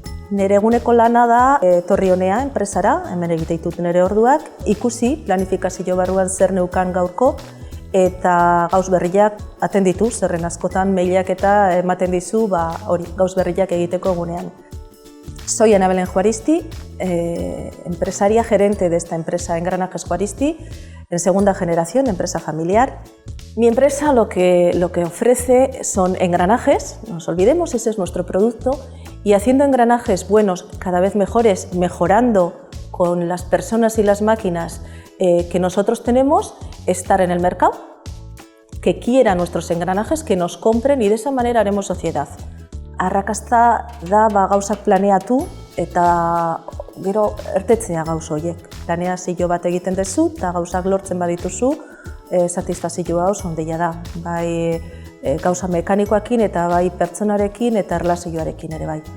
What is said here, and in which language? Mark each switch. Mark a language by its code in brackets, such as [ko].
[eu] Nire eguneko lana da etorri honea enpresara, hemen egite ditut nire orduak, ikusi planifikazio barruan zer neukan gaurko eta gauz berriak atenditu, zerren askotan mailak eta ematen dizu gauz berriak egiteko egunean. [es] Soy Ana Belén Juaristi, empresaria gerente de esta empresa Engranajes Juaristi, en segunda generación, empresa familiar. Mi empresa lo que ofrece son engranajes, no nos olvidemos, ese es nuestro producto, y haciendo engranajes buenos, cada vez mejores, mejorando con las personas y las máquinas que nosotros tenemos, estar en el mercado, que quieran nuestros engranajes, que nos compren y de esa manera haremos sociedad. [eu] Arrakasta da gauzak planeatu eta gero ertetzea gauz horiek. Planeazio bat egiten duzu eta gauzak lortzen badituzu, satisfazioa oso handia da. Bai gauza mekanikoekin eta bai pertsonarekin eta erlazioarekin ere bai.